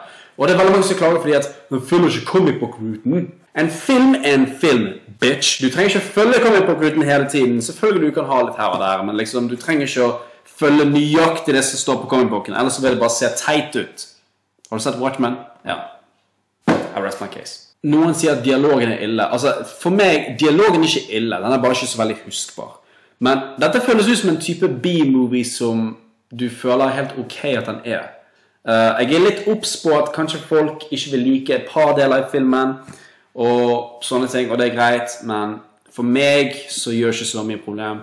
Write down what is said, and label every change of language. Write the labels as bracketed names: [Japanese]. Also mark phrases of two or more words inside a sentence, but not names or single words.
[Norwegian] Og det er veldig mange som klager fordi at den følger ikke [English] comic book- [Norwegian] ruten. En film er en film, bitch. Du trenger ikke følge [English] comic book- [Norwegian] ruten hele tiden. Selvfølgelig du kan ha litt her og der, men liksom, du trenger ikke å følge nøyaktig det som står på comic booken, ellers så vil det bare se teit ut. Har du sett Watchmen? Ja. [English] I rest my case. [Norwegian] Noen sier at dialogen er ille. Altså, for meg, dialogen er ikke ille. Den er bare ikke så veldig huskbar. Men dette føles ut som en type B-movie som du føler helt ok at den er. Jeg er litt obs på at kanskje folk ikke vil like et par deler I filmen, og sånne ting, og det er greit, men for meg så gjør ikke så mye problem.